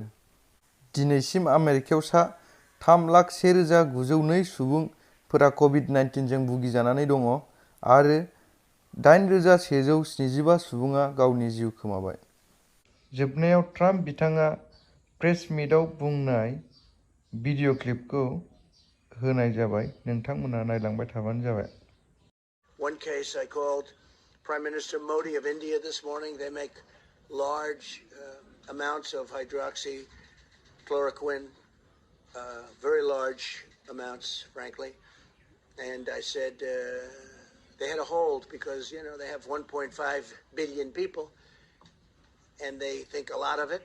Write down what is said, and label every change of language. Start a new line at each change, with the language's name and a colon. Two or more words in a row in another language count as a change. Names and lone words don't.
Bodo: दिनैसिम आमेरिकायाव सा 3,01,902 सुबुंफोरा कभिड-19 जों भुगिजानानै दङ आरो 8,175 सुबुङा गावनि जिउ खोमाबाय। जोबनायाव ट्राम्प बिथाङा प्रेस मिटआव बुंनाय भिडिअ क्लिपखौ होनाय जाबाय। नोंथांमोना नायलांबाय थाबानो जाबाय।
English: One case I called Prime Minister Modi of India this morning. They make large amounts of hydroxychloroquine, very large amounts, frankly. And I said they had a hold because, they have 1.5 billion people and they think a lot of it.